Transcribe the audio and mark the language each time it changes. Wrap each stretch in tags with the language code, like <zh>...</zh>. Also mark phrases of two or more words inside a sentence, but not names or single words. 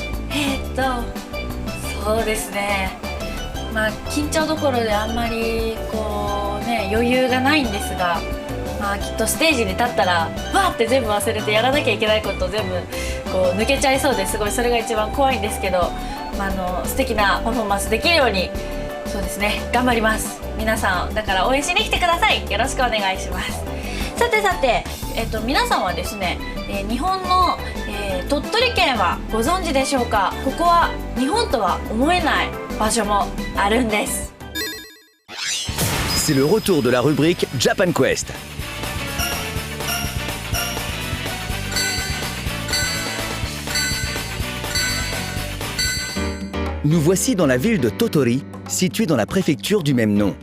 <ja>そうですね、緊張どころであんまり余裕がないんですが、きっとステージに立ったらわーって全部忘れてやらなきゃいけないことを全部抜けちゃいそうで、すごいそれが一番怖いんですけど、素敵なパフォーマンスできるようにそうですね、頑張ります。皆さんだから応援しに来てください。よろしくお願いします。さて、皆さんはですね、日本の、鳥取県はご存知でしょうか。ここは日本とは思えない場所もあるんです。</ja> <fr>C'est le retour de la rubrique Japan Quest. Nous voici dans la ville de Tottori, située dans la préfecture du même nom.</fr>